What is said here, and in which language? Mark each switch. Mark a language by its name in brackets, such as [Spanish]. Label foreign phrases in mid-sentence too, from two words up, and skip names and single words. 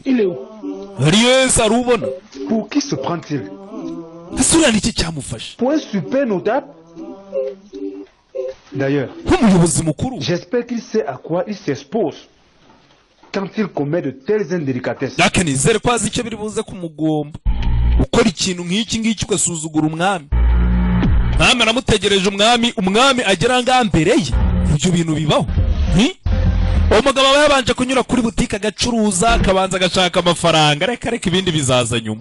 [French] il est où? [Kinyarwanda] Yes, arubona. [French] Pour qui se prend-il? [Kinyarwanda] Ese uriya ni iki cyamufashe? [French] Pour un super notable? D'ailleurs, [Kinyarwanda] Nk'umuyobozi mukuru. [French] j'espère qu'il sait à quoi il s'expose quand il commet de telles indélicatesses. [Kinyarwanda] Yake nizere ko azi icyo biri buze kumugomba. Ukora ikintu nk'iki ngiki ugasuzugura umwami. Mwami aramutegereje umwami agera ngaha mbere ye. Ibyo bintu bibaho. Umugabo aba yabanje kunyura kuri butike agacuruza akabanza agashaka amafaranga reka ibindi bizaza nyuma.